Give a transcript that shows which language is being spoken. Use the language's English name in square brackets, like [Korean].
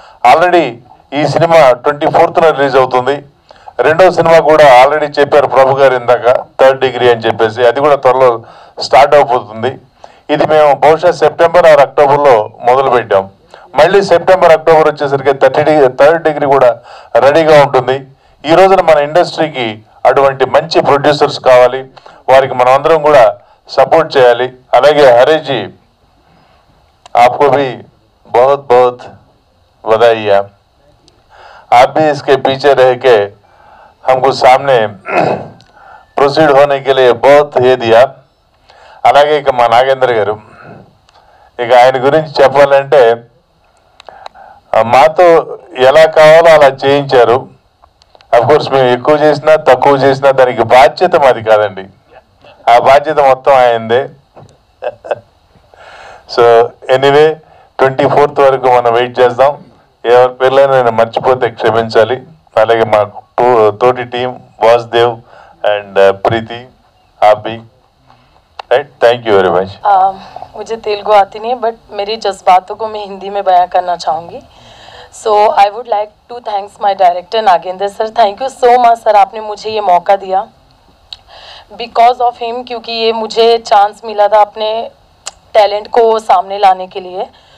[Telugu] Already ఈ cinema 24th release అవుతుంది. రెండో సినిమా కూడా ఆల్రెడీ చెప్పారు ప్రభు గారు ఇందాక, 3rd డిగ్రీ అని చెప్పేసి, అది కూడా త్వరలో స్టార్ట్ అయిపోతుంది. ఇది మేము బహుశా సెప్టెంబర్ ఆర్ అక్టోబర్లో మొదలు పెట్టాం. మళ్ళీ సెప్టెంబర్ అక్టోబర్ వచ్చేసరికి 3rd డిగ్రీ కూడా రెడీగా ఉంటుంది. ఈ రోజున మన ఇండస్ట్రీకి అటువంటి మంచి ప్రొడ్యూసర్స్ కావాలి, వారికి మనం అందరం కూడా సపోర్ట్ చేయాలి. అలాగే [Hindi] హరీష్ आपको भी बहुत बहुत बधाइयाँ. आप भी इसके पीछे रह के हमको सामने प्रोसीड होने के लिए बहुत ये दिया. [Telugu] అలాగే ఇక మా నాగేంద్ర గారు, ఇక ఆయన గురించి చెప్పాలంటే మాతో ఎలా కావాలో అలా చేయించారు. అఫ్కోర్స్ మేము ఎక్కువ చేసినా తక్కువ చేసినా దానికి బాధ్యత మాది కాదండి, ఆ బాధ్యత మొత్తం ఆయనదే. సో ఎనీవే 24th వరకు మనం వెయిట్ చేద్దాం. ఎవరి పేర్లైనా నేను మర్చిపోతే క్షమించాలి. అలాగే మా తోటి టీం వాసుదేవ్ అండ్ ప్రీతి, ఆపి, right. [English] Thank you very much. [Hindi] मुझे तेलुगु आती नहीं है, बट मेरी जज्बातों को मैं हिंदी में बयां करना चाहूँगी. [English] So I would like to thanks my director Nagendra sir. Thank you so much sir, [Hindi] आपने मुझे ये मौका दिया. [English] because of him, [Hindi] क्योंकि ये मुझे चांस मिला था अपने टैलेंट को सामने लाने के लिए.